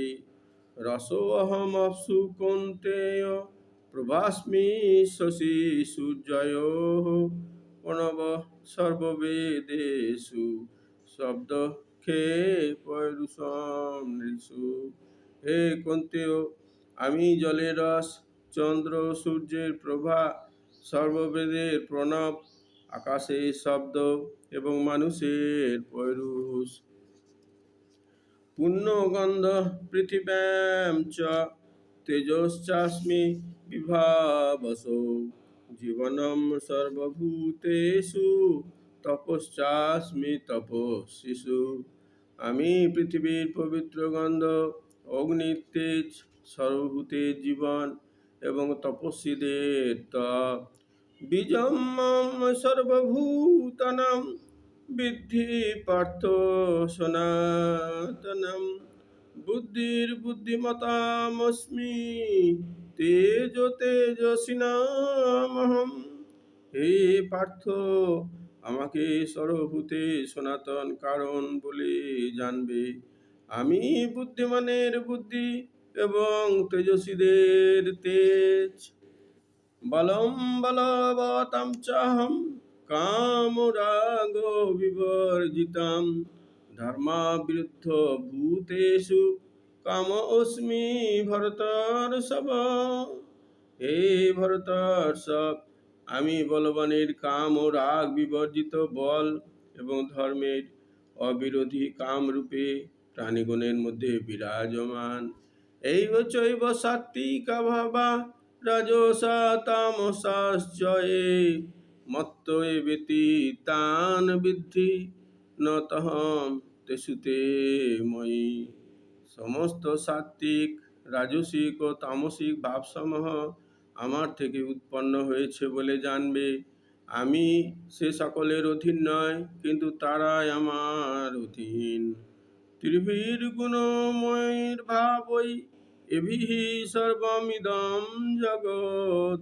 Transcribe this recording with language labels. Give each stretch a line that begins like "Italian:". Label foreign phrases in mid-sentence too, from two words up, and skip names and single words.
Sanskrit: রসো অহম অপ্সু কৌন্তেয় প্রভাস্মি শশী সূর্যয়োঃ প্রণবঃ সর্ববেদেষু শব্দকে পৌরুষম নৃষু।
Bangla: হে কৌন্তেয়, আমি জলের রস, চন্দ্র সূর্যের প্রভা, সর্ববেদের প্রণব, আকাশের শব্দ এবং মানুষের পৌরুষ।
Sanskrit: পুণ্যগন্ধ পৃথিব্যাং চ তেজশ্চাস্মি বিভাবসো জীবনম সর্বভূতেষু তপশ্চাস্মি তপস্বিষু।
Bangla: আমি পৃথিবীর পবিত্র গন্ধ, অগ্নির তেজ, সর্বভূতের জীবন এবং তপস্বীদের তপ।
Sanskrit: বীজম মম সর্বভূতানাং বিদ্ধি পার্থ সনাতনম বুদ্ধির্বুদ্ধিমতামস্মি তেজস্বিনামহম।
Bangla: হে পার্থ, আমাকে সর্বভূতে সনাতন কারণ বলে জানবে। আমি বুদ্ধিমানের বুদ্ধি এবং তেজস্বীদের তেজ।
Sanskrit: বলম বলবতাম চাহম কামরাগ বিবর্জিতাম। ধর্মাবিরুদ্ধ ভূতেষু কাম অস্মি ভরতর্ষভ।
Bangla: হে ভরতর্ষভ, আমি বলবানের কাম ও রাগ বিবর্জিত বল এবং ধর্মের অবিরোধী কামরূপে প্রাণীগণের মধ্যে বিরাজমান।
Sanskrit: এইব চৈব সাত্ত্বিকা ভাবা রাজসা তামসাশ্চ এ মত্ত এবেতি তান বিদ্ধি ন তহম তেষুতে মই।
Bangla: সমস্ত সাত্ত্বিক, রাজসিক ও তামসিক ভাবসমূহ আমার থেকে উৎপন্ন হয়েছে বলে জানবে। আমি সে সকলের অধীন নয়, কিন্তু তারাই আমার অধীন।
Sanskrit: ত্রিভির্গুণময়ৈর্ভাবৈ এভিঃ সর্বমিদং জগৎ।